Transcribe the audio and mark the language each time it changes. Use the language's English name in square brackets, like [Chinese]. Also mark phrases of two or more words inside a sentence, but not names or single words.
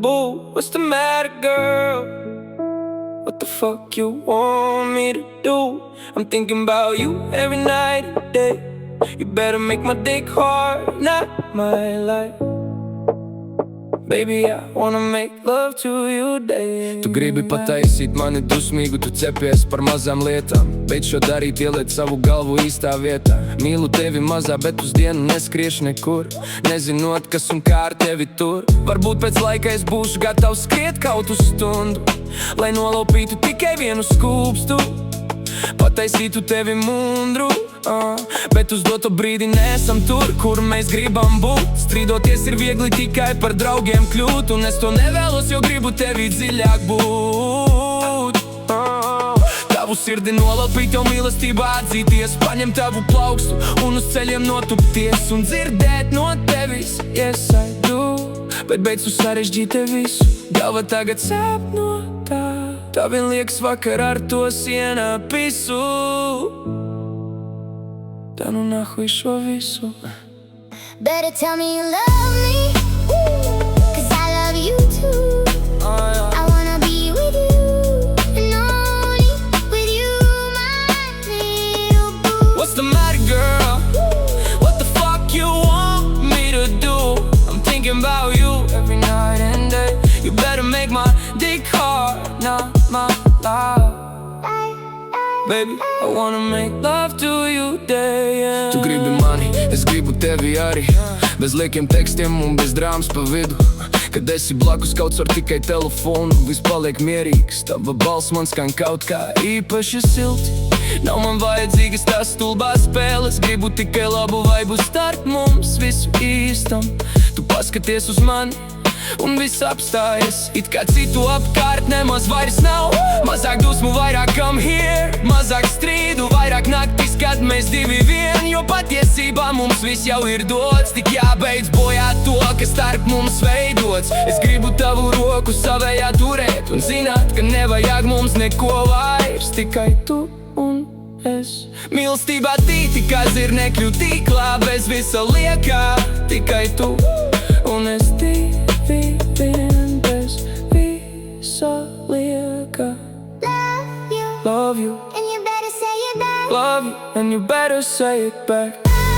[English] What's the matter, girl? What the fuck you want me to do? I'm thinking about you every night and day. You better make my dick hard, not my life. Baby, I wanna make love to you day. [Latvian] Tu gribi pataisīt mani dusmīgu, tu cepies par mazām lietām. Beidz šo darīt, ieliec savu galvu īstā vietā. Mīlu tevi mazā, bet uz dienu neskriešu nekur, nezinot, kas un kā ar tevi tur. Varbūt pēc laika es būšu gatavs skriet kaut uz stundu, lai nolaupītu tikai vienu skūpstu, pataisītu tevi mundru. Bet uz doto brīdi nesam tur, kur mēs gribam būt. Strīdoties ir viegli tikai par draugiem kļūt, un es to nevēlos, jo gribu tevi dziļāk būt. Tavu sirdi nolaupīt, jau mīlestībā atzīties, paņem tavu plaukstu un uz ceļiem notupties un dzirdēt no tevis [English] yes I do. [Latvian] Bet beidz tu sarežģīt te visu, galva tagad sāp no tā. Tā vien liekas vakar ar to sienā pisu. Tā nu nahuj šo visu. [English] Better tell me you love me, 'cause I love you too. I wanna be with you, and only with you, my little boo. What's the matter, girl? What the fuck you want me to do? I'm thinking about you every night and day. You better make my dick hard, not my life. Baby, I wanna make love to you day. [Latvian] Tu gribi mani, es gribu tevi arī, bez liekiem tekstiem un bez drāmas pa vidu. Kad esi blakus, kauts var tikai telefonu, viss paliek mierīgs. Tava balss man skan kaut kā īpaši silti. Nav man vajadzīgas tās stulbās spēles, gribu tikai labu vaibu starp mums visu īstam. Tu paskaties uz mani un viss apstājas, it kā citu apkārt nemaz vairs nav. Mazāk dusmu, vairāk [English] come here, [Latvian] mazāk strīdu, vairāk naktis, kad mēs divi vien. Jo patiesībā mums viss jau ir dots, tik jābeidz bojāt to, kas starp mums veidots. Es gribu tavu roku savējā turēt un zināt, ka nevajag mums neko vairs, tikai tu un es. Mīlestībā tīti, kā zirnekļu tīklā, bez visa liekā, tikai tu un es divi vien, bez visa liekā. [English] Love you, Love you, and you better say it back. love you, and you better say it back.